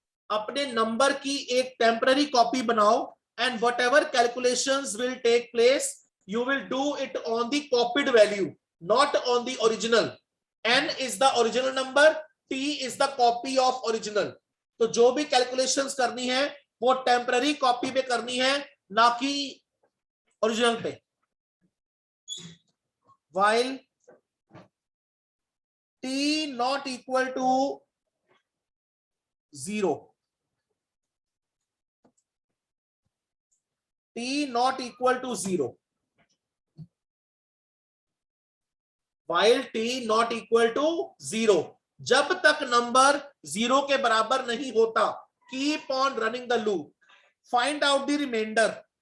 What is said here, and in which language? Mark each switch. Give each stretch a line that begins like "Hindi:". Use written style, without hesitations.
Hindi: अपने नंबर की एक टेम्पररी कॉपी बनाओ,
English: and whatever calculations will take place, you will do it on the copied value, not on the original. N is the original number, T is the copy of original.
Hindi: तो जो भी calculations करनी है वो temporary copy पे करनी है, ना कि ओरिजिनल पे.
English: While T not equal to 0, T not equal to 0, while T not equal to 0,
Hindi: जब तक नंबर 0 के बराबर नहीं होता,
English: keep on running the loop, find out the remainder.